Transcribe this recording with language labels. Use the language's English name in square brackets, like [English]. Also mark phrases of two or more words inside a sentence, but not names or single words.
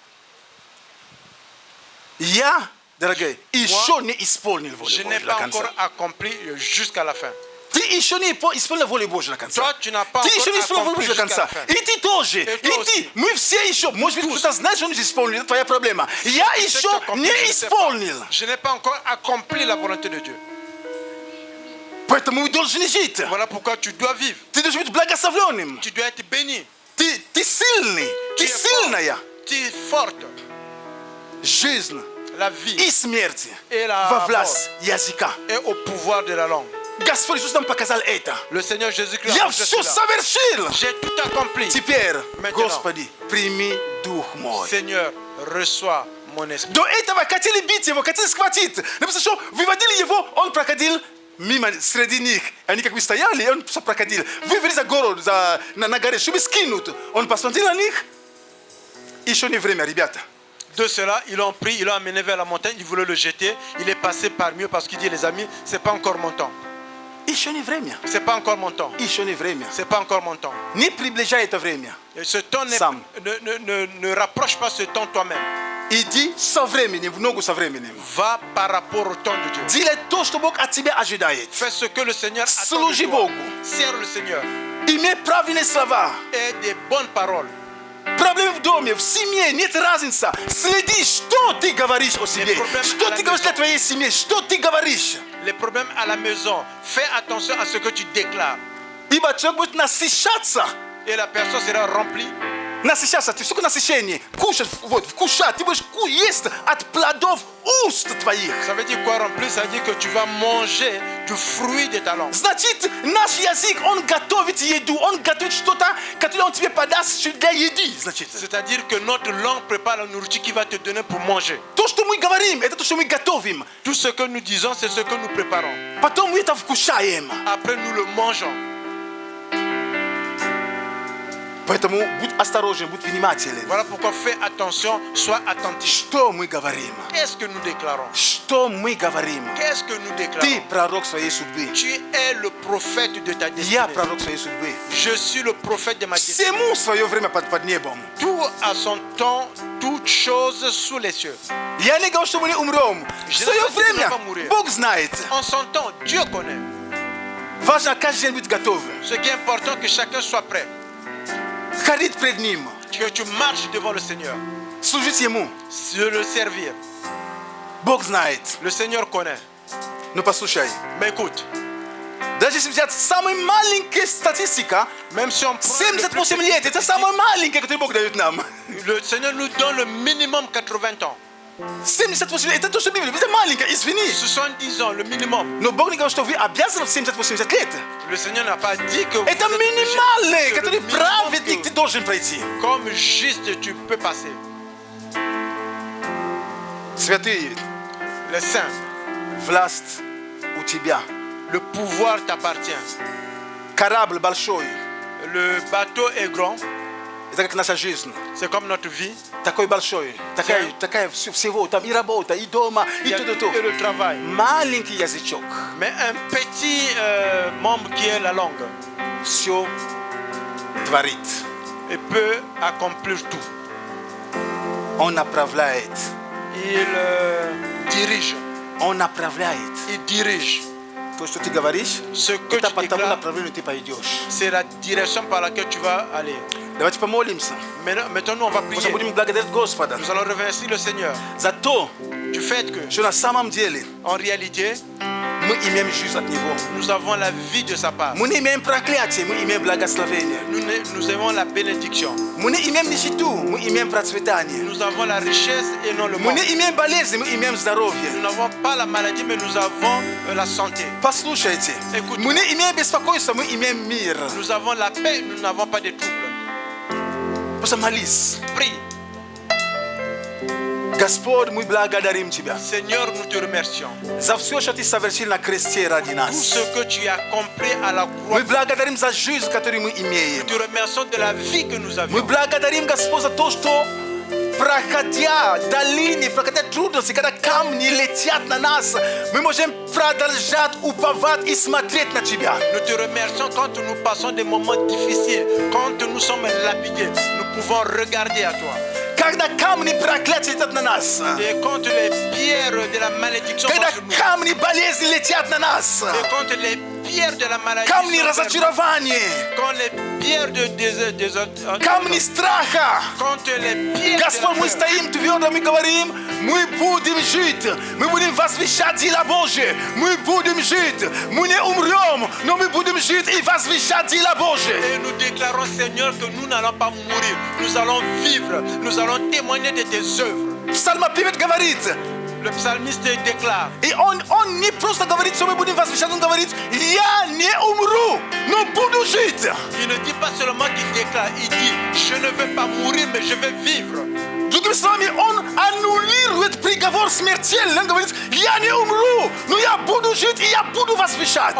[Russian] Я, дорогой, еще не исполнил волю [French] Je n'ai [Russian] Божью до [French] pas encore [Russian] конца. [French] accompli jusqu'à la fin. [Russian] Ты еще не исполнил волю Божью до конца. [French] Toi, tu n'as pas [Russian] Ты еще не [French] encore [Russian] исполнил волю [French] accompli [Russian] Божью до [French] jusqu'à la [Russian] конца. [French] fin. [Russian] И ты тоже. [French] Et [Russian] И [French] toi [Russian] ты. [French] aussi. [Russian] Мы все еще. Может быть, [French] Tous. [Russian] кто-то знает, что он не исполнил. Это твоя проблема. Я [French] Je sais que [Russian] еще [French] tu as accompli, [Russian] не [French] je ne sais pas. [Russian] исполнил. [French] Je n'ai pas encore accompli la volonté de Dieu. [Russian] Поэтому мы должны жить. [French] Voilà pourquoi tu dois vivre. [Russian] Ты должен быть благословленным. [French] Tu dois être béni. [Russian] Ты сильный. [French] Tu [Russian] Ты [French] es [Russian] сильная. [French] fort. Tu es forte. [Russian] Жизнь [French] La vie [Russian] и смерть [French] et la [Russian] во [French] mort [Russian] власть языка. [French] est au pouvoir de la langue. [Russian] Господь Иисус нам показал это. [French] Le Seigneur Jésus-Christ a [Russian] Я [French] montré [Russian] все [French] cela. [Russian] совершил. [French] J'ai tout accompli. [Russian] Теперь, [French] Maintenant. [Russian] Господи, прими Дух мой. [French] Seigneur, reçois mon esprit. [Russian] До этого хотели бить его, хотели схватить. Написано, что выводили его, он проходил мимо среди них. Они как бы стояли, и он просто проходил. Вывели за гору, на горе, чтобы скинуть. Он посмотрел на них. Еще не время, ребята. [French] De cela, ils l'ont pris, ils l'ont amené vers la montagne, ils voulaient le jeter. Il est passé parmi eux parce qu'il dit, les amis, c'est pas encore mon temps. [Russian] Еще не время. [French] C'est pas encore mon temps. [Russian] Еще не время. [French] C'est pas encore mon temps. [Russian] Не приближай это время. [French] Et ce temps Sam. ne rapproche pas ce temps toi-même. [Russian] Иди со временем, в ногу со временем. [French] Va par rapport au temps de Dieu. [Russian] Делай то, что Бог от тебя ожидает. [French] Fais ce que le Seigneur attend [Russian] Служи [French] de toi. [Russian] Богу. [French] Sers le Seigneur. [Russian] Имей правильные слова. [French] Et des bonnes paroles. [Russian] Проблемы в доме, в семье, нет разницы. Следи, что ты говоришь о себе. проблемы Что [French] à la [Russian] ты говоришь [French] maison. [Russian] для твоей семьи. Что ты говоришь. [French] les problèmes à la maison. Fais attention à ce que tu déclares. [Russian] Iba будет насыщаться. [French] Et la personne sera remplie. [Russian] Насыщаться. Ты сколько насыщения? Кушать, вот, вкушать. Ты будешь есть от плодов уст твоих. [French] Ça veut dire quoi remplir? Ça veut dire que tu vas manger du fruit de ta langue. [Russian] Значит, наш язык, он готовит еду, он готовит что-то, которое он тебе подаст для еды, значит. [French] C'est-à-dire que notre langue prépare la nourriture qui va te donner pour manger. [Russian] То, что мы говорим, это то, что мы готовим. [French] Tout ce que nous disons, c'est ce que nous préparons. [Russian] Потом мы это вкушаем. [French] Après, nous le mangeons. [Russian] Поэтому будь осторожен, будь внимателен. [French] Voilà pourquoi fais attention, sois attentif. [Russian] Что мы говорим? [French] Qu'est-ce que nous déclarons? [Russian] Что мы говорим? [French] Qu'est-ce que nous [Russian] Ты [French] déclarons? [Russian] пророк своей судьбы. [French] Tu es le prophète de ta destinée. [Russian] Я пророк своей судьбы. [French] Je suis le prophète de ma destinée. [Russian] Всему свое время под небом. [French] Tout à son temps, toutes choses sous les cieux. [Russian] Я не говорю, что мы не умрем. В свое время Бог знает. [French] En son temps, Dieu connaît. [Russian] Важно каждый день быть готовым. [French] Ce qui est important, que chacun soit prêt. [Russian] Ходить пред Ним. [French] Que tu marches devant le Seigneur. [Russian] Служить Ему. [French] De le servir. [Russian] Бог знает. [French] Le Seigneur connaît. [Russian] Ну послушай. [French] Mais écoute, [Russian] Даже если взять самая маленькая статистика, [French] même si on prend [Russian] 78 лет, это самое маленькое, которое Бог дает нам. [French] le Seigneur nous donne le minimum 80 ans. [Russian] 78 лет, это то, что Библия, это маленькое, извини. [French] 70 ans, le minimum. [Russian] Но Бог не говорит, что вы обязаны в 70-80 лет. [French] Le Seigneur n'a pas dit que vous [Russian] Это [French] êtes obligé. [Russian] минимальное, [French] C'est [Russian] которое [French] le minimum [Russian] праведник [French] que, [Russian] ты должен пройти. [French] comme juste tu peux passer. [Russian] Святые, [French] Les saints, [Russian] власть у тебя. [French] le pouvoir t'appartient. [Russian] Корабль большой. [French] Le bateau est grand, [Russian] Это как наша жизнь. [French] c'est comme notre vie. [Russian] Такой большой. Такая всего. Там и работа, и дома, [French] Il [Russian] и [French] y a [Russian] то. [French] et le travail. [Russian] Маленький язычок. [French] Mais un petit membre qui est la langue, [Russian] Все творит. [French] il peut accomplir tout. [Russian] Он направляет. [French] Il dirige. [Russian] Он направляет. [French] Il dirige. [Russian] То, что ты говоришь, [French] Ce que [Russian] это [French] tu [Russian] по тому [French] déclares, [Russian] направлению ты пойдешь. [French] c'est la direction par laquelle tu vas aller. [Russian] Давайте помолимся. [French] Maintenant, nous, on va [Russian] Мы [French] prier. [Russian] будем благодарить Господа [French] Nous allons remercier le Seigneur [Russian] за то, [French] du fait que, [Russian] что на самом деле [French] en réalité, [Russian] мы имеем жизнь от Него. [French] nous avons la vie de sa part. [Russian] Мы не имеем проклятия, мы имеем благословение. [French] Nous avons la bénédiction. [Russian] Мы не имеем нищету, мы имеем процветание. [French] Nous avons la richesse et non le [Russian] Мы [French] manque. [Russian] не имеем болезни, мы имеем здоровье. [French] Nous n'avons pas la maladie, mais nous avons la santé. [Russian] Послушайте, [French] Écoute. [Russian] мы не имеем беспокойства, мы имеем мир. [French] Nous avons la paix, nous n'avons pas de troubles. [Russian] Просто молись. [French] Prie. [Russian] Господь, мы благодарим Тебя [French] Seigneur, nous te remercions. [Russian] за все, что Ты совершил на кресте ради [French] Tout [Russian] нас. [French] ce que tu as compris à la croix. [Russian] Мы благодарим за жизнь, которую мы [French] Nous [Russian] имеем. [French] te remercions de la vie que nous [Russian] Мы [French] avions. [Russian] благодарим, Господь, за то, что проходя долины, проходя трудности, когда камни летят на нас, мы можем продолжать уповать и смотреть на Тебя. [French] Nous te remercions quand nous passons des moments difficiles, quand nous sommes lapidés, nous pouvons regarder à toi. [Russian] Когда камни проклятия летят на нас, [French] Et quand les pierres de la malédiction sont [Russian] когда [French] sur nous, [Russian] камни болезни летят на нас, [French] et quand les pierres de la maladie [Russian] камни [French] sont sur nous, [Russian] разочарования, [French] quand les pierres [Russian] камни страха. [French] quand les pierres [Russian] Господь, мы [French] de la peur, [Russian] стоим твердо, мы говорим, мы будем жить, мы будем возвещать дела Божьи, мы будем жить, мы не умрем, но мы будем жить и возвещать дела Божьи. [French] et nous déclarons, Seigneur, que nous n'allons pas mourir, nous allons vivre, nous allons témoigner de tes œuvres. [Russian] Псалмопевец говорит, [French] Le psalmiste déclare, [Russian] и он не просто говорит, что мы будем возвещать, он говорит, я не умру, но буду жить. [French] il ne dit pas seulement qu'il déclare, il dit, je ne vais pas mourir, mais je vais vivre. [Russian] Другими словами, он аннулирует приговор смертельный. Он говорит, я не умру, но я буду жить и я буду возвещать.